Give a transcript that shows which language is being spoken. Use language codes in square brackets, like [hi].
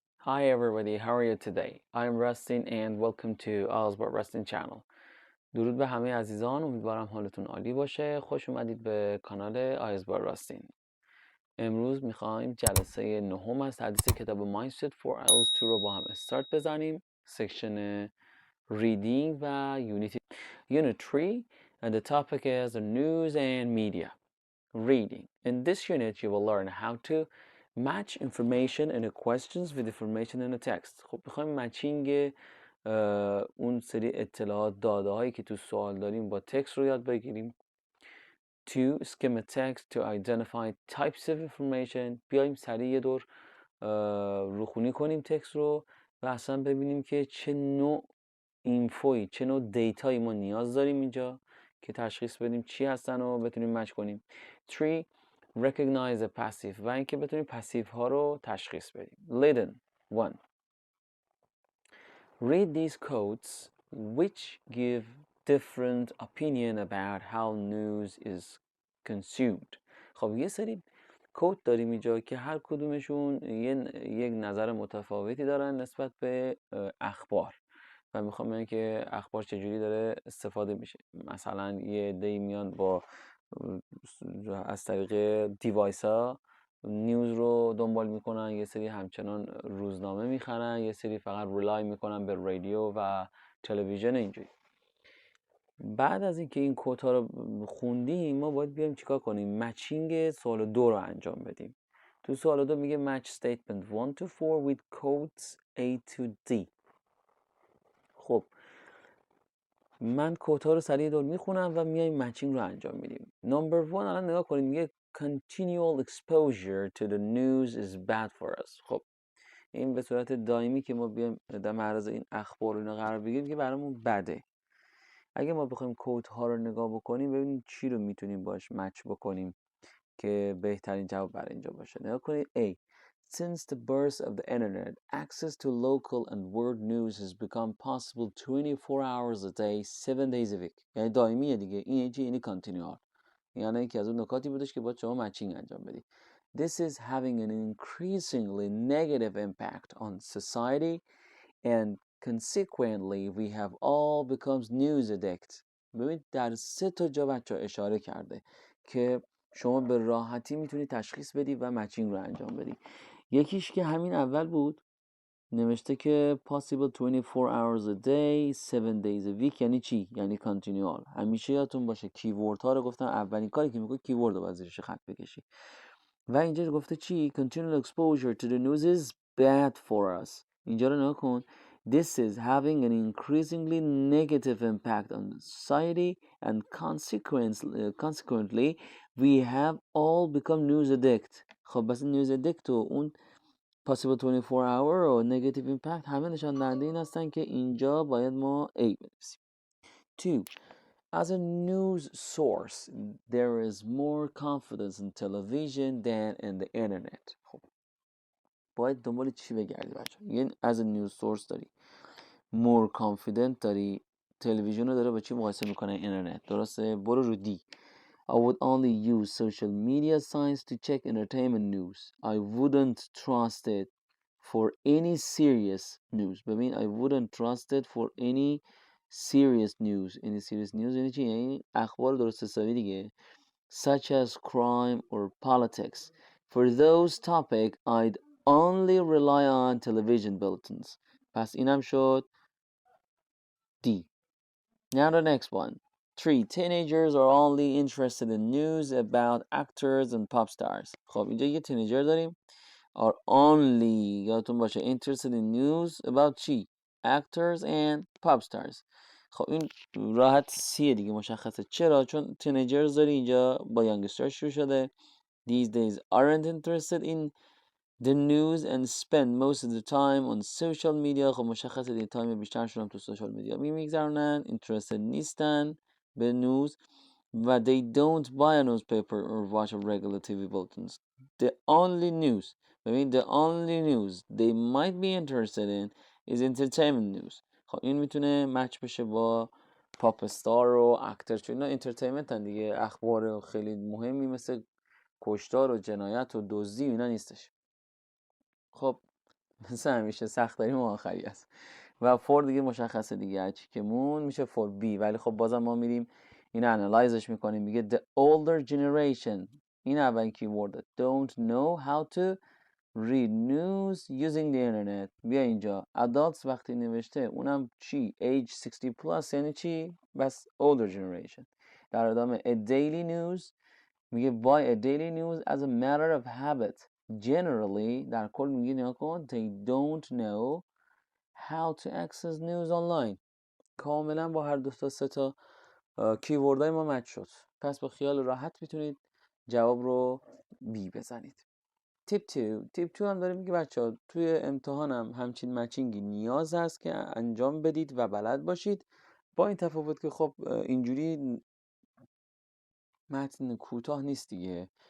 [en] Hi everybody, how are you today? I'm Rustin and welcome to IELTS by Rustin channel. [fa] درود به همه عزیزان، امیدوارم حالتون عالی باشه. خوش اومدید به کانال IELTS by Rustin. امروز میخوایم جلسه نهم از تدریس کتاب Mindset for IELTS 2 رو با هم استارت بزنیم. [en] Section Reading و Unit 3 and the topic is the news and media. Reading. In this unit you will learn how to match information in the questions with information in the text. [fa] خب میخوایم مچینگ اون سری اطلاعات داده هایی که تو سوال داریم با تکست رو یاد بگیریم. [en] To skim a text to identify types of information. [fa] بیایم سریع یه دور روخونی کنیم تکست رو و اصلا ببینیم که چه نوع اینفوی، چه نوع دیتایی ما نیاز داریم اینجا که تشخیص بدیم چی هستن و بتونیم مچ کنیم. [en] 3. Recognize a passive [fa] و اینکه بتونیم پسیو ها رو تشخیص بدیم. [en] Listen. 1. Read these quotes which give different opinion about how news is consumed. [fa] خب یه سری کوت داریم اینجا که هر کدومشون یک نظر متفاوتی دارن نسبت به اخبار و میخوام ببینم که اخبار چجوری داره استفاده میشه. مثلا یه عده‌ای میان با از طریق دیوایس ها نیوز رو دنبال میکنن، یه سری همچنان روزنامه میخرن، یه سری فقط ریلای میکنن به رادیو و تلویزیون. اینجوری بعد از اینکه این کوت ها رو خوندیم ما باید بیایم چیکار کنیم؟ مچینگ سوال 2 رو انجام بدیم. تو سوال 2 میگه [en] match statement 1 to 4 with quotes A to D. [fa] خب من کوت ها رو سریع دور میخونم و میایم مچینگ رو انجام میدیم. نمبر 1 الان نگاه کنیم، میگه [en] continual exposure to the news is bad for us. [fa] خب این به صورت دائمی که ما بیایم در معرض این اخبار اینا قرار بگیریم که برامون بده. اگه ما بخوایم کوت ها رو نگاه بکنیم ببینیم چی رو میتونیم باش مچ بکنیم که بهترین جواب برای اینجا باشه. نگاه کنید A. [en] Since the birth of the internet, access to local and world news has become possible 24 hours a day, 7 days a week. [fa] یعنی دائمیه دیگه. این چی؟ یعنی کانتینیوال. یعنی یکی از اون نکاتی بودش که باید شما مچینگ انجام بدید. [en] This is having an increasingly negative impact on society and consequently we have all becomes news addict. [fa] ببینید در 3 تا جا بچه اشاره کرده که شما به راحتی میتونی تشخیص بدی و مچینگ رو انجام بدی. یکیش که همین اول بود، نوشته که [en] possible 24 hours a day 7 days a week. [fa] یعنی چی؟ یعنی کانتینیوال. همیشه یادتون باشه کیورد ها رو گفتم اولین کاری که میکنی کیورد رو باید زیرش خط بکشی. و اینجا گفته چی؟ [en] continual exposure to the news is bad for us. [fa] اینجا رو نگاه کن. [en] This is having an increasingly negative impact on society and consequently we have all become news addict. [fa] خب بس [en] news addict [fa] و اون [en] possible 24 hour [fa] و [en] negative impact [fa] همه نشان دهنده این هستن که اینجا باید ما A بنویسیم. [en] 2. As a news source, there is more confidence in television than in the internet. [fa] خب باید دنبال چی بگردی بچه؟ یعنی [en] as a news source [fa] داری [en] more confident [fa] داری، تلویزیون رو داره با چی مقایسه میکنه؟ اینترنت. درسته؟ برو رو دی. [en] I would only use social media sites to check entertainment news. I wouldn't trust it for any serious news. [fa] ببین [en] I wouldn't trust it for any serious news. Any serious news [fa] یعنی چی؟ یعنی اخبار درست حسابی دیگه. [en] Such as crime or politics. For those topics I'd only rely on television bulletins. [fa] پس اینم شد D. [en] Now the next one. 3. Teenagers are only interested in news about actors and pop stars. [fa] خب اینجا یه تینیجر داریم. [en] Are only [fa] یادتون باشه [en] interested in news about [fa] چی؟ [en] Actors and pop stars. [fa] خب این راحت سیه دیگه مشخصه. چرا؟ چون تینیجرز داری اینجا با یانگستر شروع شده. [en] These days aren't interested in the news and spend most of the time on social media. [fa] خب مشخصه دیگه تایم بیشترشون هم تو سوشال میدیا میگذرونن. [en] interested [fa] نیستن به نیوز و [en] they don't buy a newspaper or watch a regular TV bulletins. The only news [fa] ببین [en] the only news they might be interested in is entertainment news. [fa] خب این میتونه مچ بشه با پاپ استار و اکتر، چون اینا انترتینمنت هن دیگه. اخبار خیلی مهمی مثل کشتار و جنایت و دزدی اینا نیستش. خب مثل همیشه سخت داریم آخری است و فور دیگه مشخصه دیگه، هرچی که مون میشه فور بی. ولی خب بازم ما میریم این انالایزش میکنیم. [en] میگه the older generation، [fa] این اولین کیورد، [en] don't know how to read news using the internet. [fa] بیا اینجا adults وقتی نوشته اونم چی؟ [en] age 60 plus [fa] یعنی چی؟ بس [en] older generation. [fa] در ادامه [en] a daily news [fa] میگه [en] buy a daily news as a matter of habit. Generally [fa] در کل میگه نیا کن [en] they don't know how to access news online. [fa] کاملا با هر دو تا سه تا کیوردهای ما مچ شد. پس با خیال راحت میتونید جواب رو بی بزنید. تیپ 2 هم داره میگه بچه‌ها توی امتحانم همچین مچینگی نیاز هست که انجام بدید و بلد باشید، با این تفاوت که خب اینجوری متن کوتاه نیست دیگه.